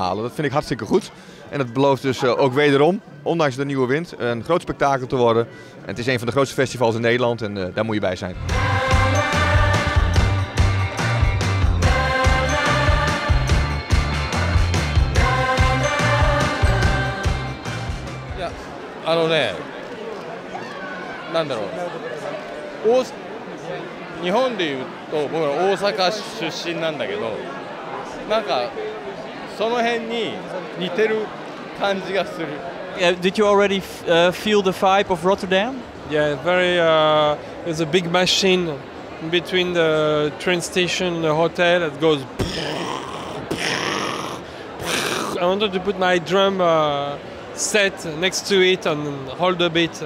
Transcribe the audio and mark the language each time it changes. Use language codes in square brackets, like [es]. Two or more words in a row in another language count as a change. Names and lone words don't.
[nl] Dat vind ik hartstikke goed. En het belooft dus ook wederom, ondanks de nieuwe wind, een groot spektakel te worden. En het is een van de grootste festivals in Nederland en daar moet je bij zijn. Ja, [ja] なんだろう。日本でいうと僕ら大阪出身なんだけど、なんかその辺に似てる感じがする。 [en] Did you already feel the vibe of Rotterdam? Yeah, very. There's a big machine between the train station and the hotel that goes. I wanted to put my drum set next to it and hold a bit.